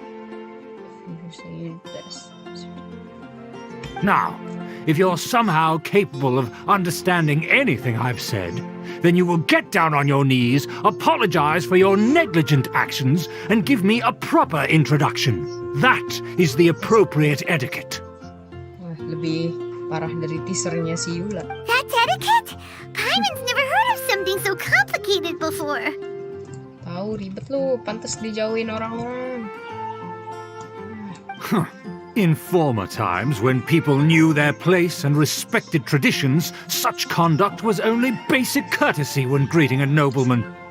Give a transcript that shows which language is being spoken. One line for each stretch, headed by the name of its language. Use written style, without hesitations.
English: You say this. Now, if you're somehow capable of understanding anything I've said, then you will get down on your knees, apologize for your negligent actions, and give me a proper introduction. That is the appropriate etiquette.
Indonesian: Wah, lebih parah dari teasernya si Eula.
English: That's etiquette? Paimon's never heard of something so complicated before.
Indonesian: Tahu ribet lu, pantas dijauhin orang-orang.
English: In former times, when people knew their place and respected traditions, such conduct was only basic courtesy when greeting a nobleman.